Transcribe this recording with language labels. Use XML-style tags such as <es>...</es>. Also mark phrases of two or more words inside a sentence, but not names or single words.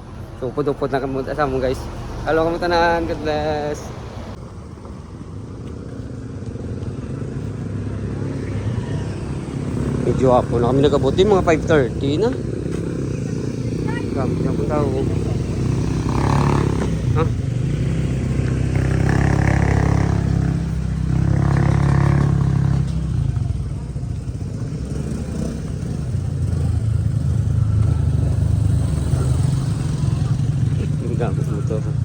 <hil>So upod-upod na kami sa amon guys. Hello kamo tanan,</hil> <en>God bless.</en> <hil>Medyo hapon na kami nagabuti, mga 5:30 na. Kami na po tao. Ha? Gamit mo to.</hil>